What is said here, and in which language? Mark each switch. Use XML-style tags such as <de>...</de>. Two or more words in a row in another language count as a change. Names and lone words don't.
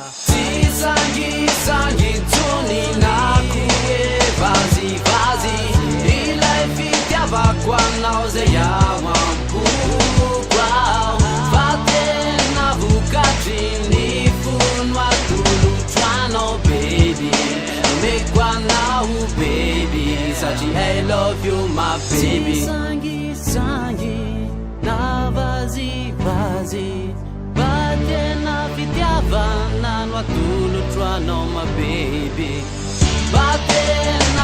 <mg>Sangisangy tsony na koe vazivazy Ilay fitiavako anao zay ao ampoako ao Fa tena vokatry ny fono atolotro anao baby Omeko anao baby Satria</mg> <en>I love you my baby</en> <mg>Sangisangy na vazivazy Fa tena fitiavana no atolotro anao</mg> <en>my baby</en> <mg>Fa tena</mg>